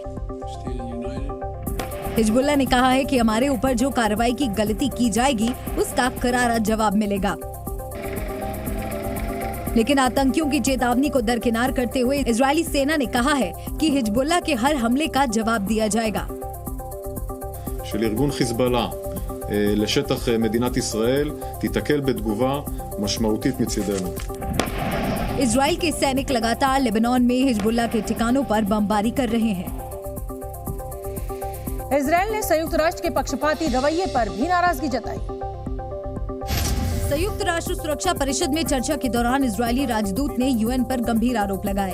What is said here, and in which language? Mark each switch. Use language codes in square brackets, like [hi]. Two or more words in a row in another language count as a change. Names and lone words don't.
[hi] हिजबुल्लाह ने कहा है कि हमारे ऊपर जो कार्रवाई की गलती की जाएगी उसका करारा जवाब मिलेगा। लेकिन आतंकियों की चेतावनी को दरकिनार करते हुए इजरायली सेना ने कहा है कि हिजबुल्लाह के हर हमले का जवाब दिया जाएगा। [he] של ארגון חיזבאללה לשטח מדינת ישראל תיתקל בתגובה משמעותית מצידנו। [hi] इजराइल के सैनिक लगातार लेबनान में हिजबुल्लाह के ठिकानों पर बमबारी कर रहे हैं। इजराइल ने संयुक्त राष्ट्र के पक्षपाती रवैये पर भी नाराजगी जताई। संयुक्त राष्ट्र सुरक्षा परिषद में चर्चा के दौरान इजरायली राजदूत ने UN पर गंभीर आरोप लगाए।